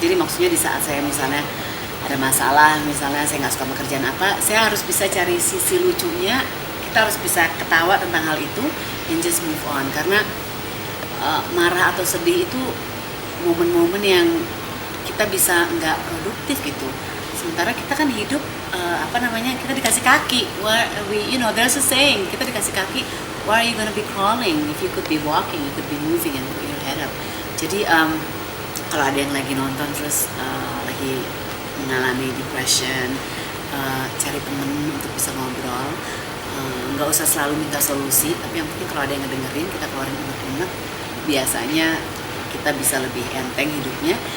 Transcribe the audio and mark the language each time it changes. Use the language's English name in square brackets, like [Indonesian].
[Indonesian] Jadi maksudnya di saat saya misalnya ada masalah, misalnya saya nggak suka pekerjaan apa, saya harus bisa cari sisi lucunya. Kita harus bisa ketawa tentang hal itu [English] and just move on, [Indonesian] karena marah atau sedih itu momen-momen yang kita bisa nggak produktif gitu. Sementara kita kan hidup kita dikasih kaki, [English] there's a saying, kita dikasih kaki, why are you gonna be crawling if you could be walking, you could be moving and put your head up. [Indonesian] Jadi kalau ada yang lagi nonton terus lagi mengalami depression, cari temen untuk bisa ngobrol. Nggak usah selalu minta solusi, tapi yang penting kalau ada yang ngedengerin, kita keluarin unek-unek, biasanya kita bisa lebih enteng hidupnya.